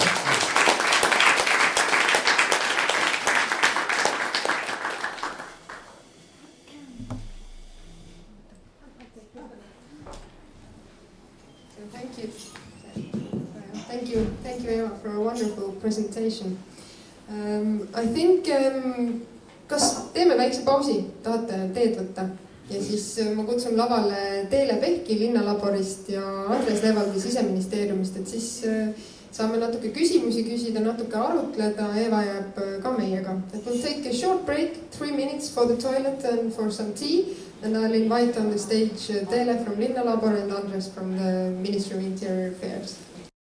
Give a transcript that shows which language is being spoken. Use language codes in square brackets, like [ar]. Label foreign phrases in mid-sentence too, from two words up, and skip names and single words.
[en] Thank you, Ewa, for a wonderful presentation. I think, [et] kas teeme väikse pausi, tahate teed võtta? Ja siis ma kutsun lavale Teele Pehki linnalaborist ja Andres Levaldi Siseministeeriumist, et siis saame natuke küsimusi küsida, natuke arutleda, Ewa jääb ka meiega. [en] We'll take a short break, 3 minutes for the toilet and for some tea, and I'll invite on the stage Teele from Linnalabor and Andres from the Ministry of Interior Affairs.